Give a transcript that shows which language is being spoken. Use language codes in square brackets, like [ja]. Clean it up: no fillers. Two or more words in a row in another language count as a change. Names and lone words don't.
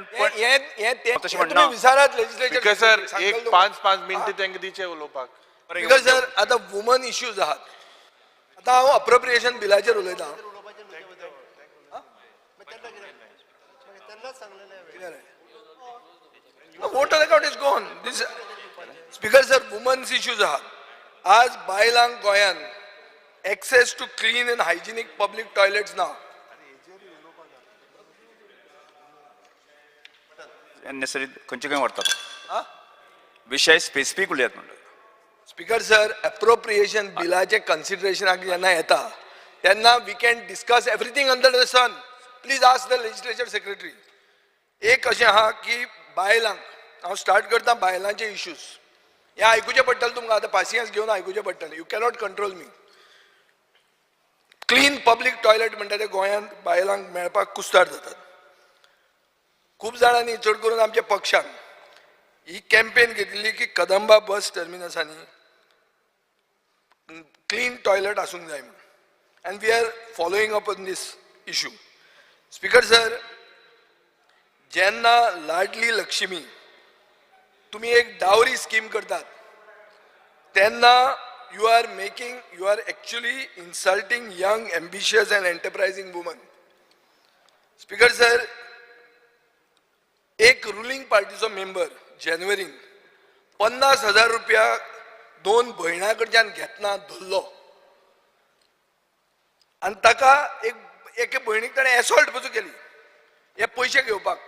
[kok] तुम्ही विचारात लेजिस्लेचर स्पीकर सर एक 5 मिनिट तांकां दिचे उलोवपाक. स्पीकर सर आता [en] women issues [kok] आहात आता हांव अप्रोप्रिएशन बिलाचेर उलयतां. [en] vote on account is gone. this Speaker sir women's issues [kok] आहात आज बायलांक गोंयान [en] access to clean and hygienic public toilets now. [kok] नेसरी खंयचे खंय व्हरतात विषय स्पेसिफिक उलयात म्हणटा. स्पीकर सर अप्रोप्रिएशन बिलाचे कन्सिडरेशनाक जेन्ना येता तेन्ना [en] we can discuss everything under the sun. please ask the legislature secretary. [kok] एक अशें आहा की बायलांक हांव स्टार्ट करता बायलांचे इश्यूज हें आयकुचें पडटलें तुमकां आतां पासियन्स घेवन आयकुचें पडटलें. [en] you cannot control me. clean public toilet [kok] म्हणटा ते गोंयांत बायलांक मेळपाक कुस्तार जातात. खूब जाणांनी चड करून आमच्या पक्षान ही कॅम्पेन घेतिल्ली की कदंबा बस टर्मिनसांनी [en] clean toilet [kok] आसूंक जाय म्हणून. [en] and we are following up on this issue. [kok] स्पीकर सर जेन्ना लाडली लक्ष्मी तुम्ही एक [en] dowry scheme [kok] करतात तेन्ना [en] you are actually insulting young, ambitious and enterprising women. Speaker sir, [kok] एक ruling पार्टीचो मेंबर जानेवारीन 50,000 रुपया 2 भयणां कडच्यान घेतना धरलो आनी ताका एक भयणीक ताणें एसॉल्ट पसून केली हे पयशे घेवपाक.